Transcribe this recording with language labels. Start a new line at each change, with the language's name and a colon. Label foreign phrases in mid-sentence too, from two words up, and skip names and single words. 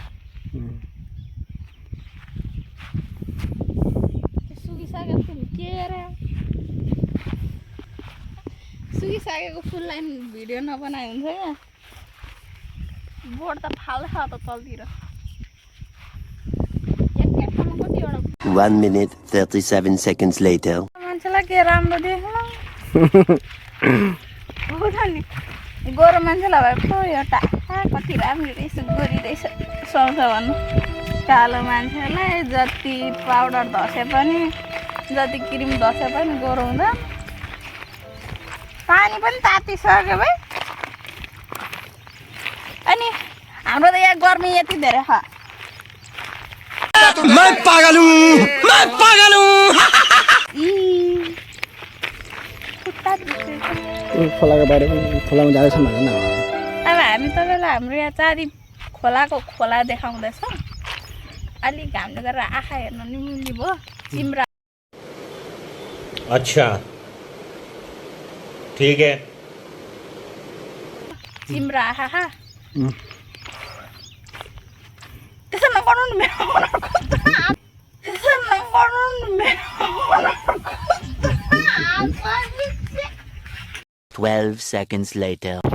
Nepali: सुकिसकेको फुल के अरे, सुकिसकेको फुललाई भिडियो नबनाए हुन्छ क्या। बोट त फाल्छ त तलतिर।
English: 1 minute 37 seconds later.
Nepali: मान्छेलाई के राम्रो देख्नु हो त नि। गोरो मान्छेलाई भए पो एउटा कति राम्रो रहेछ गोरी रहेछ सुहाउँछ भन्नु कालो मान्छेलाई जति पाउडर धसे पनि जति क्रिम धसे पनि गोरो हुँदा पानी पनि तातिसक्यो भाइ अनि हाम्रो त यहाँ गर्मी यति धेरै छ
Hindi: मैं पागल हूँ
Nepali: खुट्टा दुखेको खोलाको बारेमा खोलामा जाँदैछ भने न अब हामी तपाईँलाई हाम्रो यहाँ चारी खोलाको खोला देखाउँदैछौँ अलिक घामले गरेर आँखा हेर्न निमुनि भयो चिम्रा
Hindi: अच्छा ठीक है
Nepali: चिम्रा आँखा त्यसो नगर्नु नि मेरो त्यसो नगर्नु नि मेरो
English: 12 seconds later.